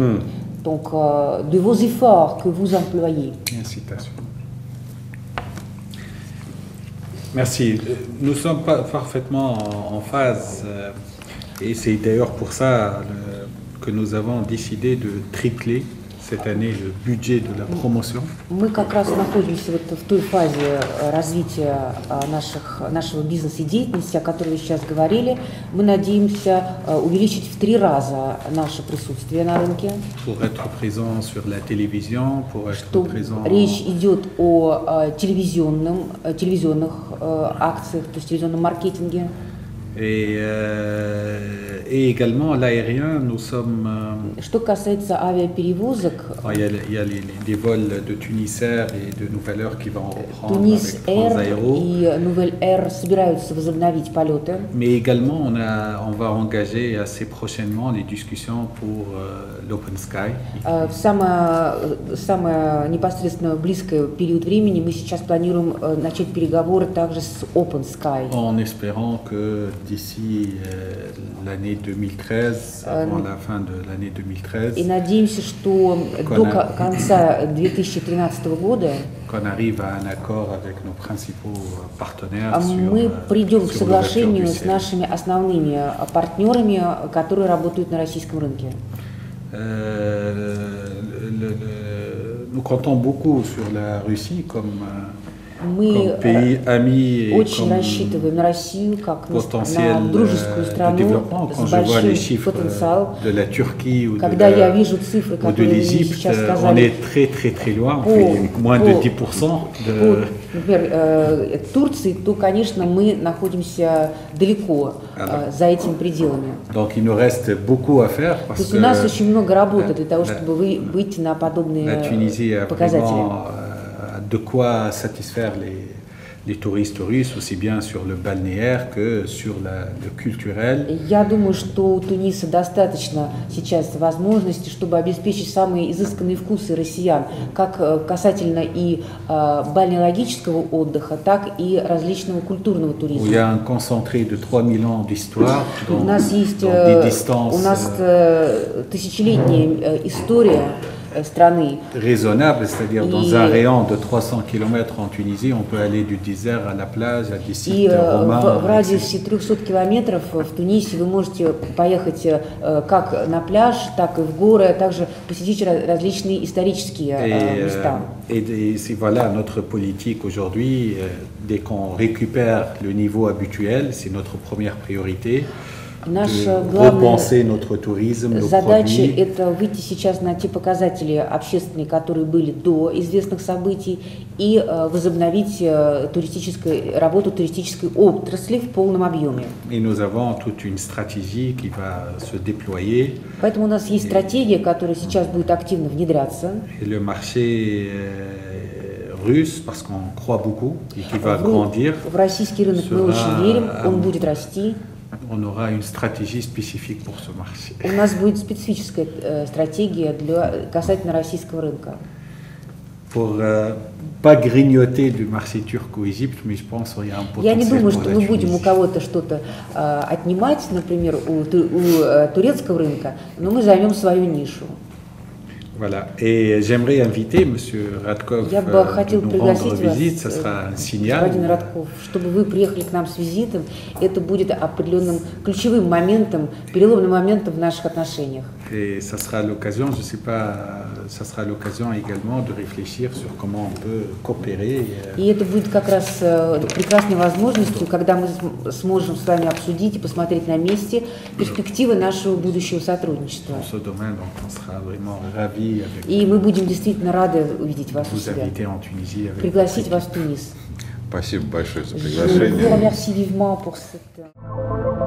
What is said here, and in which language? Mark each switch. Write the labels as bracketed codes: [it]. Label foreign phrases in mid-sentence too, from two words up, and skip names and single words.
[fr] Donc, de vos efforts que vous employez. Incitation. Merci. Nous sommes parfaitement en phase et c'est d'ailleurs pour ça que nous avons décidé de tripler cette année le budget de la promotion. [ru] Мы как раз находимся в той фазе развития нашего бизнеса и деятельности, о которой вы сейчас говорили. Мы надеемся увеличить в 3 раза наше присутствие на рынке. [fr] Pour être présent sur la télévision, pour être présent. [ru] Речь идет о телевизионных акциях, то есть телевизионном маркетинге. [fr] Et également l'aérien, nous sommes. [ru] Что касается авиаперевозок, [fr] il y a les vols de Tunisair et de Nouvelle Air qui vont reprendre Tunis avec Transaéro. [ru] и Nouvelle Air собираются возобновить полеты. [fr] Mais également, on va engager assez prochainement les discussions pour l'Open Sky. [ru] В самое непосредственно близкое период времени мы сейчас планируем начать переговоры также с Open Sky. [fr] En espérant que d'ici l'année 2013, avant la fin de l'année 2013, [ru] И надеемся, что до конца 2013 года [fr] qu'on arrive à un accord avec nos principaux partenaires [ru] мы придем к [fr] sur [ru] соглашению [fr] l'ouverture du [ru] с [fr] ciel. [ru] нашими основными партнерами, которые работают на российском рынке. [fr] Nous comptons beaucoup sur la Russie comme [ru] Мы [fr] pays ami et [ru] очень [fr] comme [ru] рассчитываем на Россию как на [fr] potentiel [ru] дружескую [fr] de [ru] страну [fr] développement. Quand [ru] с [fr] je vois les [ru] большим [fr] chiffres [ru] потенциалом. [fr] de la Turquie ou [ru] Когда я вижу цифры, [fr] ou de [ru] которые вы [fr] l'Égypte, [ru] сейчас [fr] on [ru] сказали, [fr] est très loin, on fait moins de 10% de... [ru] например, Турции, то, конечно, мы находимся далеко за этими пределами. [fr] Donc il nous reste beaucoup à faire [ru] То [fr] parce [ru] есть [fr] que [ru] у нас очень много работы для того, чтобы выйти на подобные [fr] la Tunisie a [ru] показатели. [fr] vraiment de quoi satisfaire les touristes russes, aussi bien sur le balnéaire que sur le culturel. [ru] Я думаю, что у Туниса достаточно сейчас возможностей, чтобы обеспечить самые изысканные вкусы россиян, как касательно и бальнеологического отдыха, так и различного культурного туризма. [fr] Il y a un concentré de 3000 ans d'histoire [ru] У нас есть [fr] des distances [ru] тысячелетняя история страны. [fr] raisonnable, c'est-à-dire dans un rayon de 300 km en Tunisie, on peut aller du désert à la plage, à des sites [ru] И [fr] romains. [ru] в радиусе 300 километров в Тунисе вы можете поехать как на пляж, так и в горы, а также посетить различные исторические места. [fr] Et voilà notre politique aujourd'hui. Dès qu'on récupère le niveau habituel, c'est notre première priorité. [ru] Наша [fr] Repenser notre tourisme, nos [ru] задача [fr] produits. [ru] – это выйти сейчас на те показатели общественные, которые были до известных событий, и возобновить работу туристической отрасли в полном объеме. [fr] Et nous avons toute une stratégie qui va se déployer. [ru] Поэтому у нас есть стратегия, которая сейчас будет активно внедряться. [fr] Et le marché russe, parce qu'on croit beaucoup et qui va grandir, [ru] В российский рынок мы очень верим, он будет расти. [fr] on aura une stratégie spécifique pour ce marché. [ru] У нас будет специфическая стратегия касательно российского рынка. [fr] Pour pas grignoter du marché turc ou Égypte, mais je pense qu'il y a un [ru] Я не [fr] potentiel [ru] думаю, [fr] pour [ru] что [fr] la [ru] мы будем у [fr] Tunisie. [ru] кого-то что-то отнимать, например, у турецкого рынка, но мы займем свою нишу. [fr] Voilà. Et j'aimerais inviter M. Radkov [ru] Я бы [fr] de [ru] хотел [fr] nous [ru] пригласить [fr] rendre [ru] вас, [fr] visite. Ce sera un signal. [ru] господин Радков, чтобы вы приехали к нам с визитом. Это будет определенным ключевым моментом, переломным моментом в наших отношениях. [fr] Et ça sera l'occasion, je ne sais pas, ça sera l'occasion également de réfléchir sur comment on peut coopérer. [ru] И это будет как раз прекрасной возможностью, когда мы сможем с вами обсудить и посмотреть на месте перспективы нашего будущего сотрудничества. [fr] Dans ce domaine, donc on sera vraiment ravis avec [ru] И мы будем действительно рады увидеть вас у [fr] vous [ru] себя, [fr] inviter en Tunisie. Avec [ru] пригласить вас в Тунис. Спасибо большое за [fr] Je vous [ru] приглашение. [fr] remercie vivement pour cette...